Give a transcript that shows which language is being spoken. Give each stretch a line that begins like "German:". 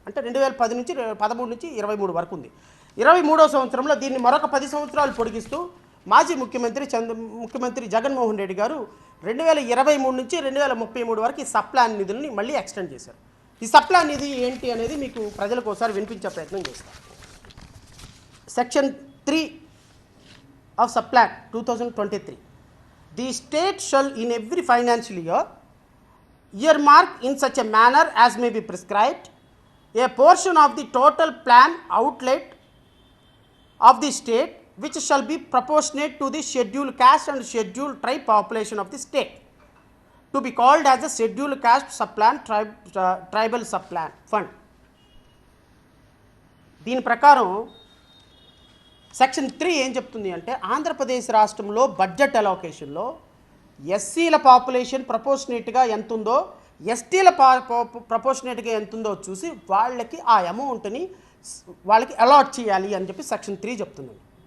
Telugu: అంటే 2013 నుంచి 23 వరకు ఉంది. 23వ సంవత్సరంలో దీన్ని మరొక 10 సంవత్సరాలు పొడిగిస్తూ మాజీ ముఖ్యమంత్రి జగన్మోహన్ రెడ్డి గారు 2023 నుంచి 2033 వరకు ఈ సప్లాన్ నిధుల్ని మళ్ళీ ఎక్స్టెండ్ చేశారు. ఈ సప్లాన్ నిధి ఏంటి అనేది మీకు ప్రజలకు ఒకసారి వినిపించే ప్రయత్నం చేస్తాను.
English: Section 3 of Subplan 2023. The state shall in every financial year earmark in such a manner as may be prescribed a portion of the total plan outlay of the state which shall be proportionate to the scheduled caste and scheduled tribe population of the state to be called as a scheduled caste subplan tribal subplan fund.
Telugu: దీని ప్రకారం section 3 ఏం చెప్తుంది అంటే, ఆంధ్రప్రదేశ్ రాష్ట్రంలో budget అలొకేషన్లో ఎస్సీల population ప్రపోర్షనేట్గా ఎంత ఉందో, ఎస్టీల ప్రపోర్షనేట్గా ఎంత ఉందో చూసి వాళ్ళకి ఆ అమౌంట్ని వాళ్ళకి అలాట్ చేయాలి అని చెప్పి సెక్షన్ 3 చెప్తుందండి.